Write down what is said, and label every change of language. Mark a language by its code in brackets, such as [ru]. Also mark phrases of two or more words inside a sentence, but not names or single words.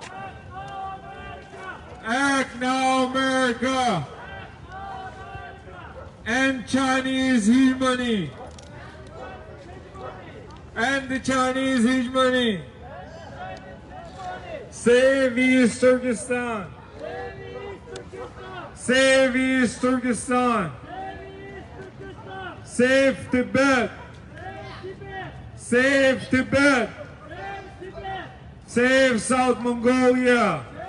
[en] Act now, America! End Chinese hegemony! End the Chinese hegemony! Save East Turkestan! Save East Turkestan! Save Tibet! Save Tibet! Save South Mongolia!